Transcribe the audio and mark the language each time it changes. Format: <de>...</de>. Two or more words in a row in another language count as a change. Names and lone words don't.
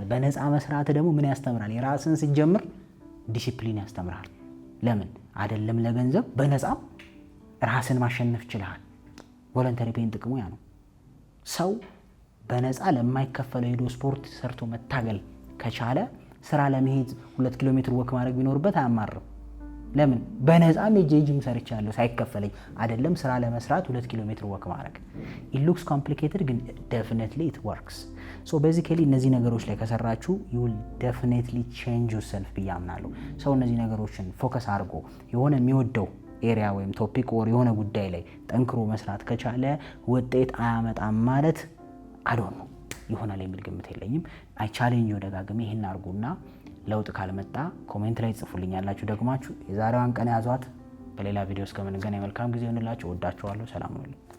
<am>በነፃ መስራት ደግሞ ምን ያስተምራል? የራስን ስትጀምር ዲሲፕሊን ያስተምራል። ለምን አይደለም ለገንዘብ በነፃም ራስን ማሸነፍ ይችላል።</am> <en>voluntary pain</en> <am>ጥቅሙ ያ ነው። ሰው በነፃ ለማይከፈለው ሄዶ ስፖርት ሰርቶ መታገል ከቻለ ስራ ለመሄድ 2 ኪሎ ሜትር ወክ ማድረግ ቢኖርበት አያማርም። ለምን በነፃም ጂም ሰርቻለሁ ሳይከፈለኝ አይደለም ስራ ለመስራት 2 ኪሎ ሜትር ወክ ማድረግ።</am> <en>it looks complicated</en> <am>ግን</am> <en>definitely it works. so basically</en> <am>እነዚህ ነገሮች ላይ ከሰራችሁ</am> <en>you will definitely change yourself</en> <am>ብዬ አምናለሁ። ሰው እነዚህ ነገሮችን ፎከስ አድርጎ የሆነ የሚወደው ኤሪያ ወይም</am> <en>topic or</en> <am>የሆነ ጉዳይ ላይ ጠንክሮ መስራት ከቻለ ውጤት አያመጣም ማለት አዶን ነው ይሆናል የሚል ግምት የለኝም።</am> <en>I challenge</en> <am>ደጋግሜ ይሄን አድርጉና ለውጥ ካልመጣ ኮሜንት ላይ ጽፉልኛላችሁ ደግማችሁ። የዛሬዋን ቀን ያዟት። በሌላ ቪዲዮ እስከምንገናኝ መልካም ጊዜ ይሁንላችሁ። ወዳችኋለሁ። ሰላም ሁኑ።</am>